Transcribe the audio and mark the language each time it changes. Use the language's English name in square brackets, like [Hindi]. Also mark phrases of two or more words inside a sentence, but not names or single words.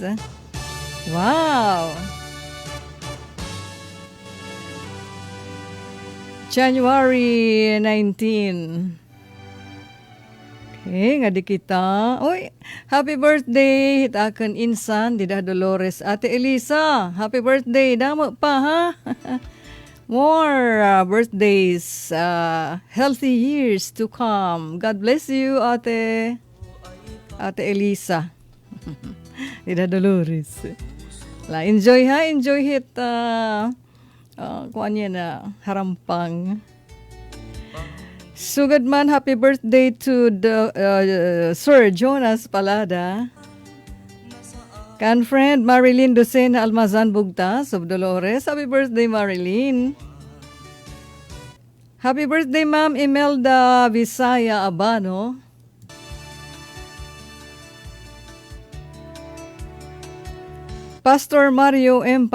[English] Wow! January 19. [Waray] Okay, nga di kita. Uy, [English] happy birthday [Waray] hitakan insan Dida Dolores. [English] Ate Elisa, happy birthday. [Waray] Damo pa ha. [English] More birthdays, healthy years to come. God bless you, Ate Elisa. [Waray] Dida Dolores. La, enjoy ha, enjoy hit. Kuan niya na harampang. Sugad man, [English] happy birthday to the Sir Jonas Palada. [Waray] Kan friend Marilyn Docena Almazan Bugtas of Dolores. [English] Happy birthday, Marilyn. Happy birthday, Ma'am Imelda Visaya Abano. Pastor Mario M.